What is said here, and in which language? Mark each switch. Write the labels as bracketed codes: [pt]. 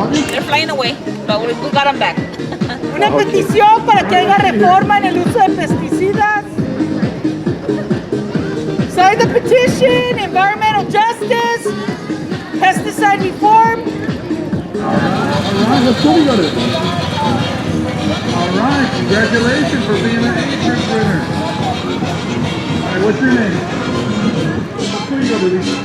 [en] They're flying away, but we got them back. [es] Una petición para que haya reforma en el uso de pesticidas. [en] Sign the petition, environmental justice, pesticide reform. Alright, let's go together. Alright, congratulations for being an age winner. Alright, what's your name? Where you go, baby?